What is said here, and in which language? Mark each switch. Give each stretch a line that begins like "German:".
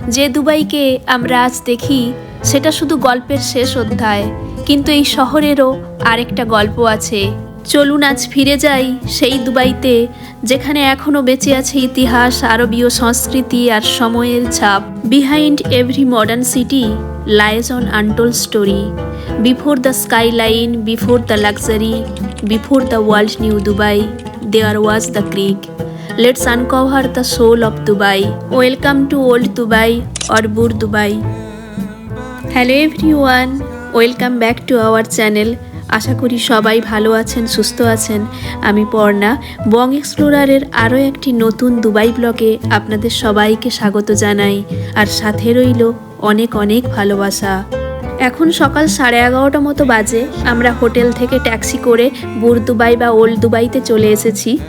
Bangla: যে দুবাইকে আমরা আজ দেখি সেটা শুধু গল্পের শেষ অধ্যায়, কিন্তু এই শহরেরও আরেকটা গল্প আছে। চলুন আজ ফিরে যাই সেই দুবাইতে, যেখানে এখনো বেঁচে আছে ইতিহাস, আরবীয় সংস্কৃতি আর সময়ের ছাপ।
English: Behind every modern city lies an untold story. Before the skyline, before the luxury, before the world knew Dubai, there was the creek. Let's uncover the soul of Dubai. Welcome to Old Dubai or Bur Dubai. Hello everyone, welcome back to our channel.
Bangla: আশা করি সবাই ভালো আছেন, সুস্থ আছেন। আমি পর্ণা, বং এক্সপ্লোরারের আরও একটি নতুন দুবাই ব্লগে আপনাদের সবাইকে স্বাগত জানাই, আর সাথে রইল অনেক অনেক ভালোবাসা। এখন সকাল 11:30 মতো বাজে। আমরা হোটেল থেকে ট্যাক্সি করে বুর দুবাই বা ওল্ড দুবাইতে চলে এসেছি।